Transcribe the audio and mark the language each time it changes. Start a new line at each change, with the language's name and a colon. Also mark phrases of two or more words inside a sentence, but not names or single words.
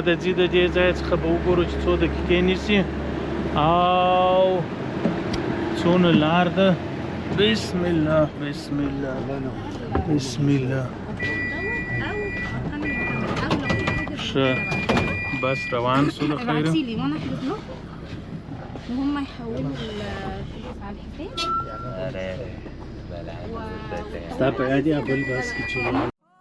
Pashto: ځي د دې ځای څخه به وګورو چې څو دقیقې نیسي او څونه لار ده
Arabic: بسم الله بسم الله بسم الله
Pashto: ښه بس روان سو د خیره
Arabic: وهم يحولوا الفلوس على الحساب
Pashto: ستا په یاد یا بل بس کې چې